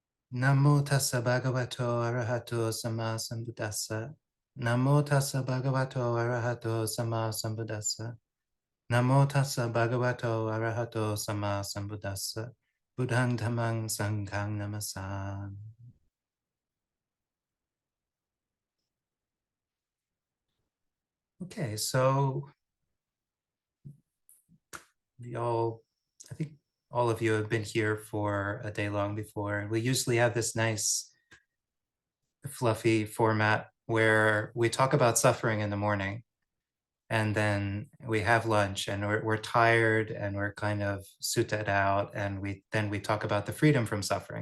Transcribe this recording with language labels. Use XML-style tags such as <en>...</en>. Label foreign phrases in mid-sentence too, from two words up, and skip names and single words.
<pi>Namo tassa bhagavato arahato sama sambuddhassa. Namo tassa bhagavato arahato sama sambuddhassa. Namo tassa bhagavato arahato sama sambuddhassa. Buddhang dhammang sanghang namassami.</pi> <en>Okay, so I think all of you have been here for a day long before. We usually have this nice fluffy format where we talk about suffering in the morning, and then we have lunch, and we're tired and we're kind of suited out, and we talk about the freedom from suffering.</en>